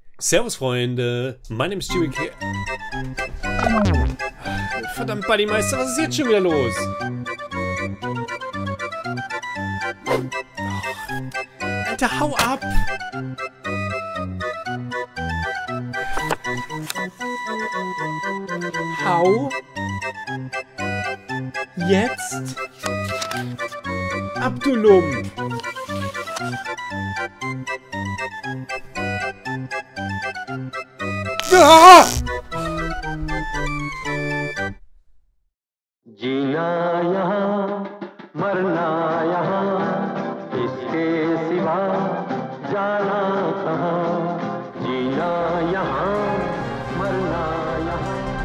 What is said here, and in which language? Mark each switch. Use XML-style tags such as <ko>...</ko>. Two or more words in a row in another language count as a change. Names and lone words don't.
<de>Servus Freunde,</de> <en>my name is ewig.</en> <de>Verdammt, Buddymeister, was ist jetzt schon wieder los? Alter, hau ab! Hau jetzt ab, du Lump! Ah!</de> <hi>जीना यहाँ मरना यहाँ इसके सिवा जाना कहाँ जीना यहाँ मरना यहाँ.</hi>